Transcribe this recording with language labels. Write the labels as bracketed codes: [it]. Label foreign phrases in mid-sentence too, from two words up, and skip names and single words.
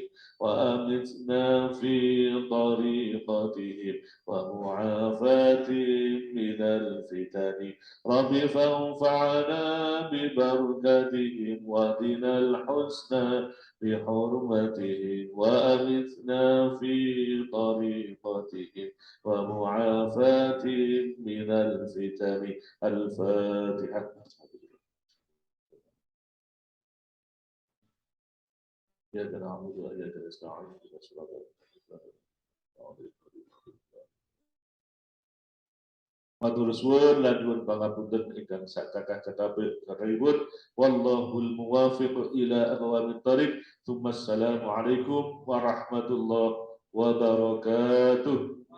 [ar] وأمتنا في طريقتهم ومعافاتهم من الفتن رب فانفعنا ببركتهم واهدنا الحسنى بحرمتهم وأمتنا في طريقتهم ومعافاتهم من الفتن. الفاتحة. إياك نعبد وإياك نستعين اهدنا الصراط المستقيم. [jv] Matur suwun lan nyuwun pangapunten ingkang sakatah-katahipun. [ar] والله الموفق إلى أقوم الطريق. السلام عليكم ورحمة الله وبركاته.